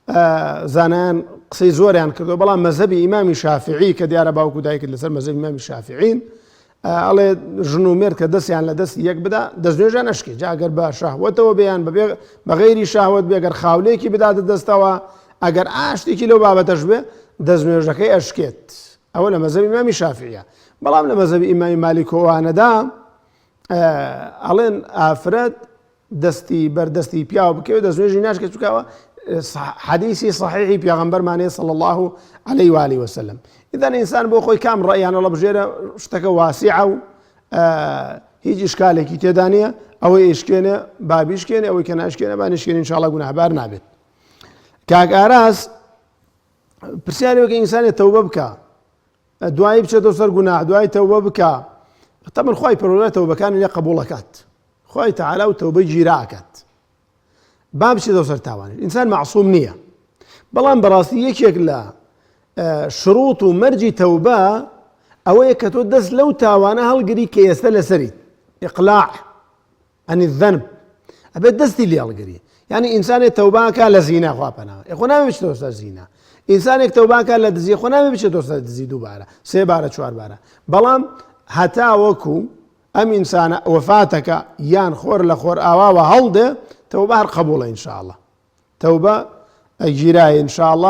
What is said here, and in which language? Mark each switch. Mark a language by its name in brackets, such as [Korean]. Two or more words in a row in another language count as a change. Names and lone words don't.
[Central Kurdish] زانان قسەی زۆریان کردو، بەڵام مەذهبی ئیمامی شافعی کە دیارە باوکو دایکت لەسەر مەذهبی ئیمامی شافعین ئەڵێ ژن و مێر کە دەستیان لە دەستی یەک بدا دەستنوێژیان نەشکێ، جا ئەگەر بە شەهوەتەوە بێیان بە غەیری شەهوەت بێ، ئەگەر خاولێکی بداتە دەستەوە، ئەگەر ئاشتێکی لەو بابەتەش بێ دەستنوێژەکەی ئەشکێت. ئەوە لە مەذهبی ئیمامی شافعیە. بەڵام لە مەذهبی ئیمامی مالیکۆوانەدا ئەڵێن ئافرەت دەستی بەردەستی پیاوە بکەوێت دەستنوێژی ناشکێت، چونکەوە حدیثی صحیحی پیغمبرمانەیە [Arabic] صلی الله عليه و آله وسلم. [Central Kurdish] إذن ئینسان بۆ خۆی کام ڕەیانە لە بژێرە شتەکە واسیعە و هیچ ئیشکالێکی تێدا نییە، ئەوەی ئیشکێنێ با بیشکێنێ، ئەوەی کە ناشکێنێ با نشکێنێ، ئینشاءڵڵا گوناهبار نابێت. کاک ئاراس پرسیاری وەکە ئینسانێ تەوبە بکە، دوایی بچێتەوە سەر گوناه، دوای تەوبە بکە. تەمەن خوای پەروەردگار تەوبەکانی لێ قبوڵ ئەکات، خوای تەعالا و تەوبەی گیرا ئەکات، با بچێتەوە سەر تاوانێک. ئینسان معسووم نییە، بەڵام بەڕاستی یەکێک لە شروط و مەرجی تەوبە ئەوەیە کە تۆ دەست لەو تاوانە هەڵگری کە ئێستا لەسەریت، [Arabic] ئیقلاع عن الذنب، [Central Kurdish] ئەبێت دەستی لێ هەڵگری. یعنی ئینسانێک تەوبەکە لە زینا، خوا پەناوە، خۆ نامێ بچێتەوە سەر زینا. ئینسانێک تەوبەکە لە دزی، خۆ نامێ بچێتەوە سەر دزی دووبارە، سێ بارە چوار بارە. بەڵام هەتا وەکو ئەم ئینسانە وەفاتەکە یان خۆر لە خۆر ئاواوە هەڵدێ، تەوبە هەر قبوڵە ئینشاءڵڵا، تەوبە ئەگیرایە ئینشاءڵڵا.